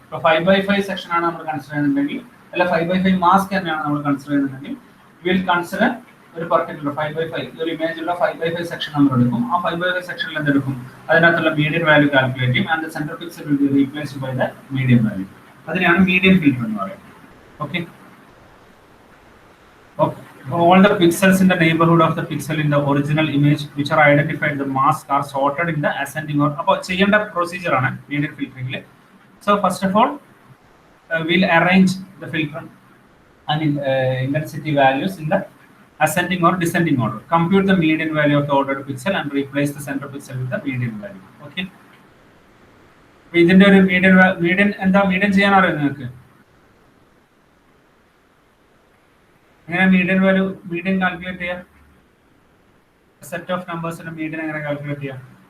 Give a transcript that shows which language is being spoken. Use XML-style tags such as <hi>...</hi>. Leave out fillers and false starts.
<ml>ഇപ്പോൾ 5/5 സെക്ഷൻ ആണ് നമ്മൾ കൺസിഡർ ചെയ്യുന്നുണ്ടെങ്കിൽ, അല്ല 5/5 മാസ്ക് തന്നെയാണ് നമ്മൾ കൺസിഡർ ചെയ്യുന്നുണ്ടെങ്കിൽ, വിൽ കൺസിഡർ ഒരു പർട്ടിക്കുലർ 5/5 ഒരു ഇമേജുള്ള 5/5 സെക്ഷൻ നമ്മൾ എടുക്കും. ആ 5/5 സെക്ഷനിൽ എന്തെടുക്കും? അതിനകത്തുള്ള മീഡിയൻ വാല്യൂ കാൽക്കുലേറ്റ് ചെയ്യും.</ml> <en>And central pixel will be replaced by the median value.</en> <ml>അതിനെയാണ് മീഡിയൻ ഫിൽട്ടർ എന്ന് പറയുന്നത്.</ml> <en>Okay, all the pixels in the neighborhood of the pixel in the original image which are identified the mask are sorted in the ascending order.</en> <ml>അപ്പോൾ ചെയ്യേണ്ട procedure ആണ് median ഫിൽറ്ററിംഗിൽ.</ml> <en>So first of all we'll arrange the filter and intensity values in the ascending or descending order. Compute the median value of the ordered pixel and replace the center pixel with the median value.</en> <ml>Okay, ഇതിന്റെ ഒരു median എന്താ? Median ചെയ്യാൻ അറിയാം നിങ്ങൾക്ക്? എങ്ങനെ median calculate ചെയ്യാം? Set of നമ്പേഴ്സിന്റെ median എങ്ങനെ calculate ചെയ്യാം?</ml>